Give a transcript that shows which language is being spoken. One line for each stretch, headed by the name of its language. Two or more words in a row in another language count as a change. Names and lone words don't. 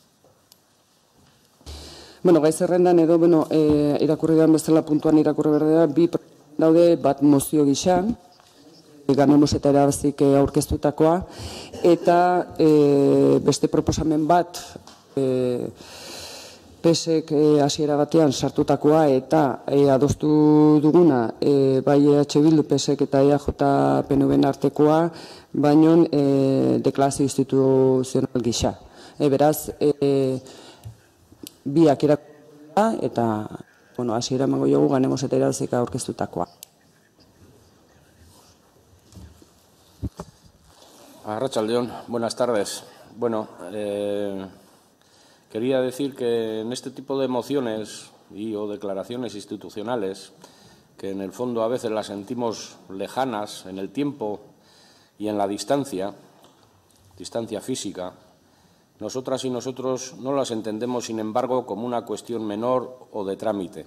Basque: Gai zerrendan edo, irakurri da bezala puntuan irakurri berdea, bi daude bat mozio gisa, Ganemos eta Irabazik aurkeztutakoa, eta beste proposamen bat PSek hasiera batean sartutakoa eta adostu duguna bai EH Bildu, PSek eta EAJ PNVen artekoa, baino deklarazio instituzional gisa. Beraz, biak irakurri eta hasiera emango diogu Ganemos eta Iraultzek aurkeztutakoa. Arratsaldeon,
Spanish: buenas tardes. Bueno, quería decir que en este tipo de mociones o declaraciones institucionales, que en el fondo a veces las sentimos lejanas en el tiempo y en la distancia física, nosotras y nosotros no las entendemos, sin embargo, como una cuestión menor o de trámite.